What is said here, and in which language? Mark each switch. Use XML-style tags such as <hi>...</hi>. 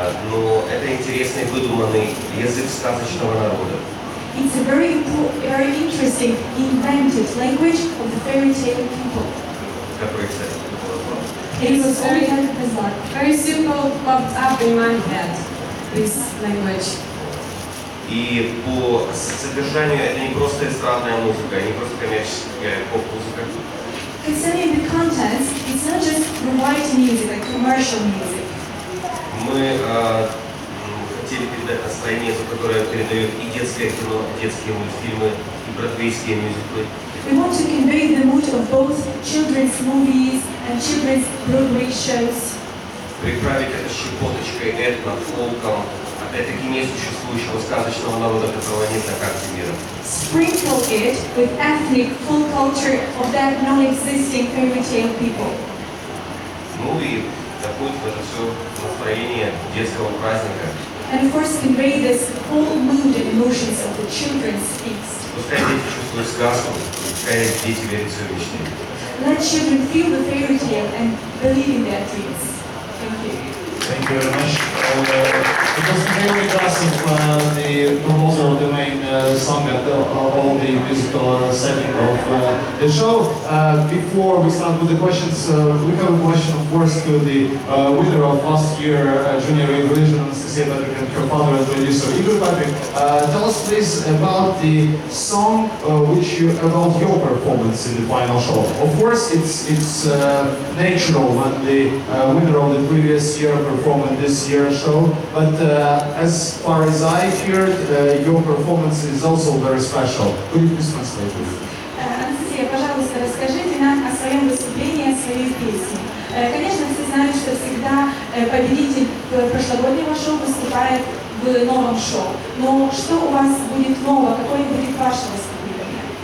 <ru>Но это интересный выдуманный язык сказочного народа.</ru> <en>It's a very interesting, invented language of the fairy tale people.</en> <ru>Который, кстати, было</ru> <en>It was very simple, popped up in my head, this language.</en> <ru>И по содержанию это не просто эстрадная музыка, не просто коммерческая поп-музыка.</ru> <en>Concerning the contents, it's not just variety music, like commercial music.</en> <ru>Мы хотели передать настроение, которое передает и детское кино, детские мультфильмы, и бродвейские мюзиклы.</ru> <en>We want to convey the mood of both children's movies and children's Broadway shows.</en> <ru>Приправить это щепоточкой этно, фолком, опять-таки несуществующего сказочного народа, которого нет на карте мира.</ru> <en>Sprinkle it with ethnic, full culture of that non-existing fairy tale people.</en> <ru>Ну и заходит в это все настроение детского праздника.</ru> <en>And of course convey this whole mood and emotions of the children's feast.</en> <ru>Пускай дети чувствуют сказку, пускай дети верят в свою мечту.</ru> <en>Let children feel the fairy tale and believe in their dreams. Thank you. Thank you very much. It was very impressive, the proposal of the main song and all the musical setting of the show. Before we start with the questions, we have a question, of course, to the winner of last year Junior Eurovision, Anastasia Patrick, and her father and producer Igor Patrick. Tell us please about the song about your performance in the final show. Of course, it's natural when the winner of the previous year performed in this year's show, but as far as I heard, your performance is also very special. Could you please translate it?</en> <ru>Анастасия, пожалуйста, расскажите нам о своем выступлении, о своей песне. Конечно, все знают, что всегда победитель прошлогоднего шоу выступает в новом шоу. Но что у вас будет нового? Какое будет ваше выступление?</ru>